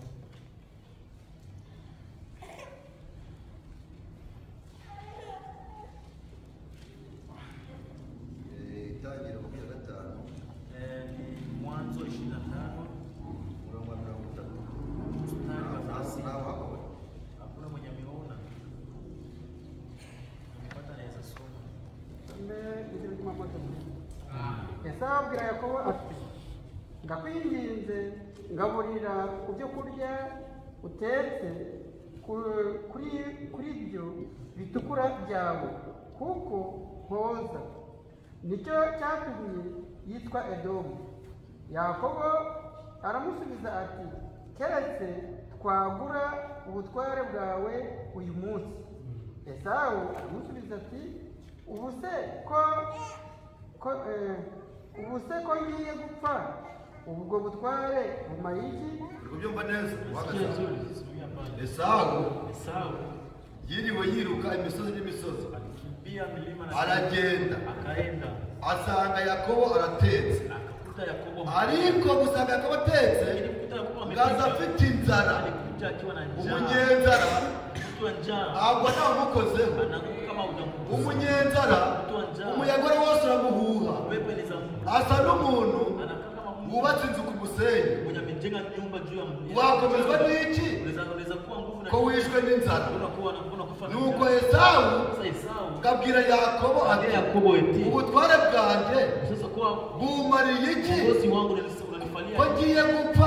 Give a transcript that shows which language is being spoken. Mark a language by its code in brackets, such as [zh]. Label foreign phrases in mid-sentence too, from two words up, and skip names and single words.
[rw] Itangiriro 25 [sw] Ni mwanzo 25 [rw] murongo wa 30 [sw] mstari wa 30. hapo Hakuna mwenye ameona. Nimepata naweza soma. [rw] Esawu abwira Yakobo ati ndakwinginze ngaburira ku byo kurya utetse kuri ibyo bitukura byawe kuko nkoza nicyo cyatumye yitwa Edomu. Yakobo aramusubiza ati keretse twagura ubutware bwawe uyu munsi. Esawu aramusubiza ati ubu se ko ngiye gupfa ubwo butware bumara iki? ubyumva neza [sw] Sikia nzuri, sikia mbali. [rw] Esawu [sw] Esau [rw] yiriwe yiruka imisozi n'imisozi [sw] alikimbia milima na [rw] aragenda [sw] akaenda [rw] asanga Yakobo aratetse [sw] akakuta Yakobo [rw] ariko gusanga Yakobo atetse [sw] alikuta Yakobo [rw] ngaza afite inzara [sw] alikuja akiwa na njaa. [rw] umunyenzara ntabwo ntamukozeho umunyenzara umuyagore wose uramuhuha asa n'umuntu wubatse inzu ku musenyi wakomezwa n'iki ko wishwe n'inzara nuko Esawu kabwira Yakobo ati ubutware bwanjye bumariye iki ko ngiye gupfa.